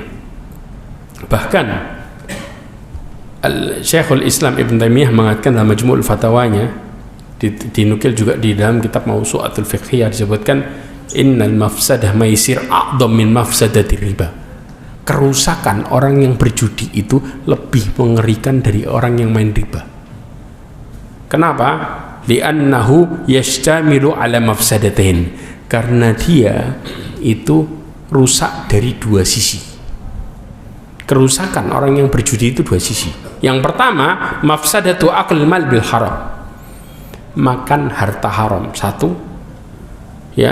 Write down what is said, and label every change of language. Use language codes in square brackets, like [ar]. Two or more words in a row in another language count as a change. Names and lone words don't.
[id] Bahkan Syekhul Islam Ibn Taimiyah mengatakan dalam Majmu'ul Fatawanya, dinukil juga di dalam kitab Mawsu'atul Fiqhiyah, disebutkan [ar] إن مفسدة الميسر أعظم من مفسدة الربا. [id] Kerusakan orang yang berjudi itu lebih mengerikan dari orang yang main riba. [ar] Kenapa? لأنه يشتمل على مفسدتين. [id] Karena dia itu rusak dari dua sisi. Kerusakan orang yang berjudi itu dua sisi. Yang pertama, [ar] مفسدة أكل المال بالحرام, [id] makan harta haram, satu, ya.